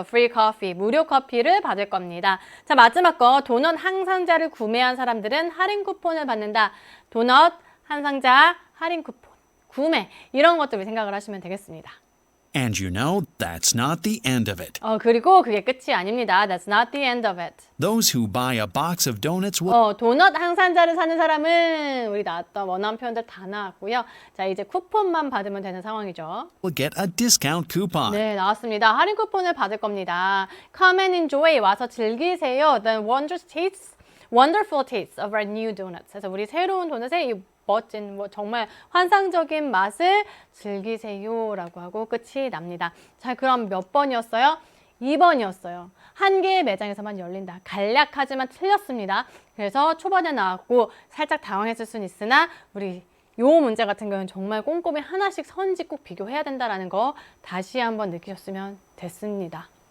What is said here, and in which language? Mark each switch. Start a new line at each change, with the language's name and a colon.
English: free coffee,
Korean: 무료 커피를 받을 겁니다. 자, 마지막 거 도넛 한 상자를 구매한 사람들은 할인 쿠폰을 받는다. 도넛 한 상자 할인 쿠폰. 구매 이런 것들 생각을 하시면 되겠습니다.
English: And you know that's not the end of it.
Korean: 그리고 그게 끝이 아닙니다.
English: That's not the end of it. Those who buy a box of donuts will
Korean: 도넛 한 상자를 사는 사람은 우리 나왔던 원하는 표현들 다 나왔고요. 자, 이제 쿠폰만 받으면 되는 상황이죠.
English: get a discount coupon.
Korean: 네, 나왔습니다. 할인 쿠폰을 받을 겁니다.
English: Come and enjoy.
Korean: 와서 즐기세요.
English: The wonderful tastes of our new donuts.
Korean: 그래서 우리 새로운 도넛의 이 멋진 정말 환상적인 맛을 즐기세요라고 하고 끝이 납니다. 자, 그럼 몇 번이었어요? 2번이었어요. 한 개의 매장에서만 열린다. 간략하지만 틀렸습니다. 그래서 초반에 나왔고 살짝 당황했을 수는 있으나 우리 요 문제 같은 경우는 정말 꼼꼼히 하나씩 선지 꼭 비교해야 된다는 거 다시 한번 느끼셨으면 됐습니다.